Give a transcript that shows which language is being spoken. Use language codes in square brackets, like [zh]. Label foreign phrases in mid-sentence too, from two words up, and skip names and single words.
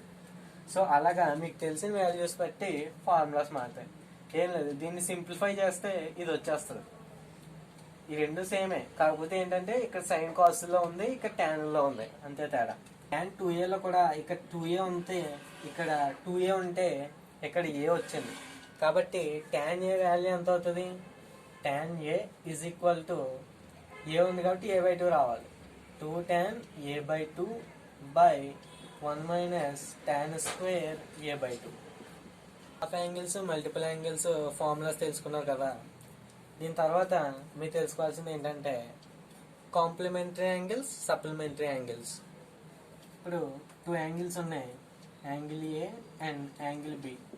[te] సో అలాగా మీకు తెలిసిన వాల్యూస్ బట్టి ఫార్ములాస్ మారుతాయి. ఏం లేదు, దీన్ని సింప్లిఫై చేస్తే ఇది వచ్చేస్తుంది. ఈ రెండు సేమే, కాకపోతే ఏంటంటే ఇక్కడ [en] sin cos [te] లో ఉంది, ఇక్కడ tan లో ఉంది, అంతే తేడా. [en] tan 2A [te] లో కూడా ఇక్కడ 2A ఉంటే ఇక్కడ 2A ఉంటే ఇక్కడ A వచ్చింది కాబట్టి [en] tan A [te] వాల్యూ ఎంత అవుతుంది, [en] tan A is equal to [te] A ఉంది కాబట్టి [en] A by 2 [te] రావాలి. [en] 2 tan A by 2 by 1 minus tan square A by 2. half angles multiple angles formulas [te] తెలుసుకున్నారు కదా. దీని తర్వాత మీరు తెలుసుకోవాల్సింది ఏంటంటే [en] complementary angles, supplementary angles. [te] ఇప్పుడు 2 యాంగిల్స్ ఉన్నాయి, [en] angle A and angle B.